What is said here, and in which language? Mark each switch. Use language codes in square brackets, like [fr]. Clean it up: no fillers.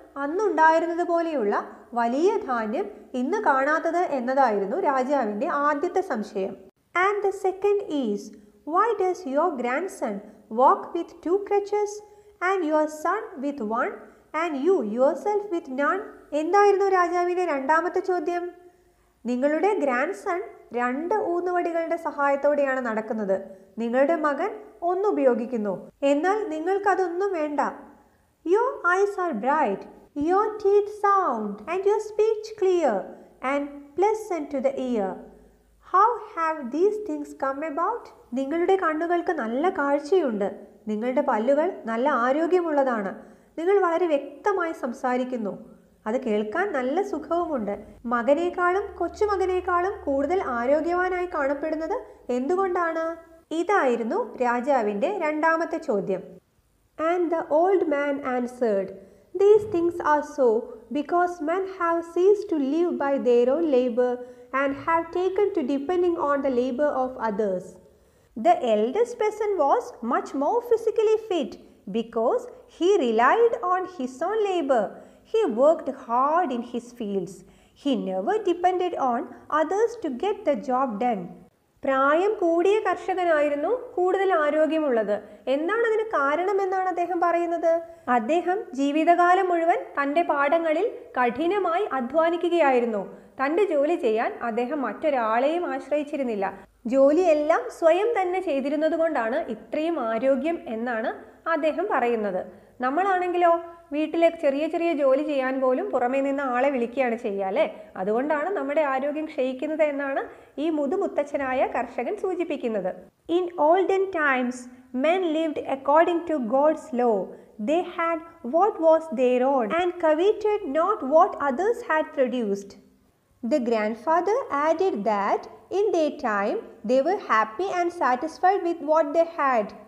[ml] അന്നുണ്ടായിരുന്നത് പോലെയുള്ള വലിയ ധാന്യം ഇന്ന് കാണാത്തത് എന്നതായിരുന്നു രാജാവിൻ്റെ ആദ്യത്തെ സംശയം. [en] And the second is, why does your grandson walk with 2 crutches and your son with 1 and you yourself with none? [ml] എന്തായിരുന്നു രാജാവിൻ്റെ രണ്ടാമത്തെ ചോദ്യം? നിങ്ങളുടെ ഗ്രാൻഡ് സൺ 2 ഊന്നുവടികളുടെ സഹായത്തോടെയാണ് നടക്കുന്നത്. നിങ്ങളുടെ മകൻ ഉപയോഗിക്കുന്നു. എന്നാൽ നിങ്ങൾക്കതൊന്നും വേണ്ട. [en] Your eyes are bright, your teeth sound, and your speech clear and pleasant to the ear. How have these things come about? [ml] നിങ്ങളുടെ കണ്ണുകൾക്ക് നല്ല കാഴ്ചയുണ്ട്. നിങ്ങളുടെ പല്ലുകൾ നല്ല ആരോഗ്യമുള്ളതാണ്. നിങ്ങൾ വളരെ വ്യക്തമായി സംസാരിക്കുന്നു. അത് കേൾക്കാൻ നല്ല സുഖവുമുണ്ട്. മകനേക്കാളും കൊച്ചുമകനേക്കാളും കൂടുതൽ ആരോഗ്യവാനായി കാണപ്പെടുന്നത് എന്തുകൊണ്ടാണ്? ഇതായിരുന്നു രാജാവിൻ്റെ രണ്ടാമത്തെ ചോദ്യം. [en] And the old man answered, these things are so because men have ceased to live by their own labor and have taken to depending on the labor of others. The eldest person was much more physically fit because he relied on his own labor. He worked hard in his fields. He never depended on others to get the job done. [ml] പ്രായം കൂടിയ കർഷകനായിരുന്നു കൂടുതൽ ആരോഗ്യമുള്ളത്. എന്താണ് അതിന് കാരണമെന്നാണ് അദ്ദേഹം പറയുന്നത്? അദ്ദേഹം ജീവിതകാലം മുഴുവൻ തൻ്റെ പാടങ്ങളിൽ കഠിനമായി അധ്വാനിക്കുകയായിരുന്നു. തൻ്റെ ജോലി ചെയ്യാൻ അദ്ദേഹം മറ്റൊരാളെയും ആശ്രയിച്ചിരുന്നില്ല. ജോലിയെല്ലാം സ്വയം തന്നെ ചെയ്തിരുന്നത് കൊണ്ടാണ് ഇത്രയും ആരോഗ്യം എന്നാണ് അദ്ദേഹം പറയുന്നത്. നമ്മളാണെങ്കിലോ വീട്ടിലെ ചെറിയ ചെറിയ ജോലി ചെയ്യാൻ പോലും പുറമേ നിന്ന് ആളെ വിളിക്കുകയാണ് ചെയ്യുക അല്ലേ? അതുകൊണ്ടാണ് നമ്മുടെ ആരോഗ്യം ക്ഷയിക്കുന്നത് എന്നാണ് ഈ മുതുമുത്തച്ഛനായ കർഷകൻ സൂചിപ്പിക്കുന്നത്. [en] In olden times men lived according to God's law. They had what was their own and coveted not what others had produced. The grandfather added that in their time they were happy and satisfied with what they had.